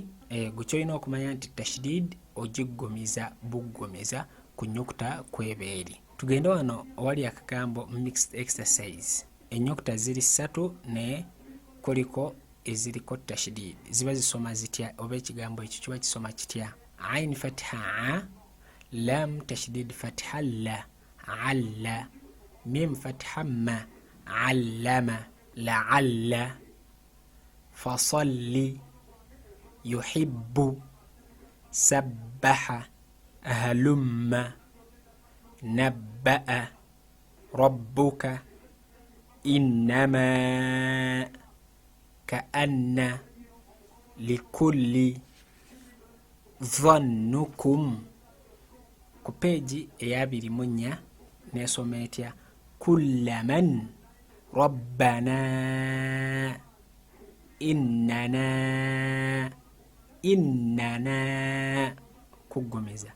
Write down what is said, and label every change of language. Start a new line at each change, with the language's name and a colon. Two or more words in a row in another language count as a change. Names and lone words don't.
Ganda: Gukyolina okumanya nti tashdid ogiggumiza buggumiza ku nnyukuta kw'ebeeri. Tugende wano owali akagambo
English: mixed exercise.
Ganda: Ennyukuta ziri 3 ne kuliko eziriko tashdid. Ziba zisoma zitya oba ekigambo ekyo kiba kisoma kitya?
Arabic: عين فتحة، لام تشديد فتحة لا، ألّا. ميم فتحة ما، علّم، لعلّ. فصلّ، يحبّ، سبّح، هلمّ، نبّأ، ربّك، إنّما، كأنّ، لكلّ, dhannukum.
Ganda: Ku peegi eya 24 n'esoma etya?
Arabic: كلما، ربنا، إننا, kuggumiza.